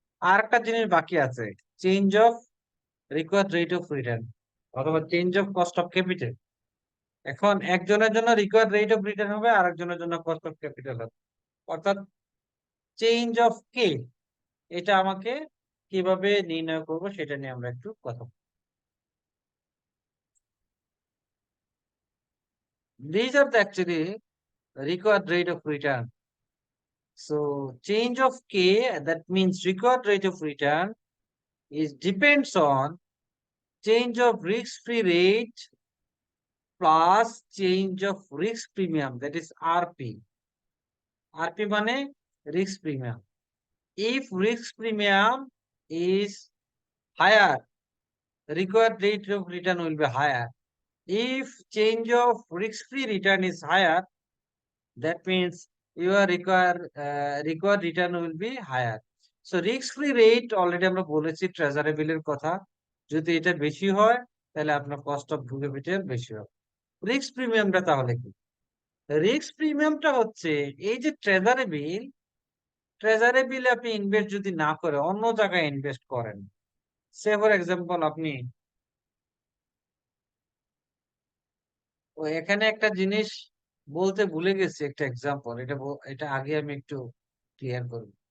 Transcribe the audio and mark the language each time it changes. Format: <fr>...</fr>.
<bn>আর একটা জিনিস বাকি আছে, change of required rate of return অথবা change of cost of capital. এখন একজনের জন্য রিকোয়ার্ড রেট অফ রিটার্ন হবে, আর একজনের জন্য কস্ট অফ ক্যাপিটাল হবে। অর্থাৎ চেঞ্জ অফ কে, এটা আমাকে কিভাবে নির্ণয় করব সেটা নিয়ে আমরা একটু কথা বলবো।</bn> <en>These are the actually required rate of return. So change of k, that means required rate of return, is depends on change of risk-free rate plus change of risk premium, that is RP. RP</en> <bn>মানে</bn> <en>risk premium. If risk premium is higher, required rate of return will be higher. If change of risk-free return is higher, that means your required return will be higher. So risk-free rate already</en> <bn>আমরা বলেছি treasury বিলের কথা, যদি এটা বেশি হয় তাহলে আপনার কস্ট অফ ক্যাপিটাল বেশি হবে। রিস্ক প্রিমিয়ামটা তাহলে কি? রিস্ক প্রিমিয়ামটা হচ্ছে এই যে ট্রেজারি বিলে আপনি ইনভেস্ট যদি না করে অন্য জায়গায় ইনভেস্ট করেন,</bn> <en>say for example</en> <bn>আপনি এখানে একটা জিনিস বলতে ভুলে গেছি, একটা এক্সাম্পল, এটা আগে আমি একটু ক্লিয়ার করব।</bn>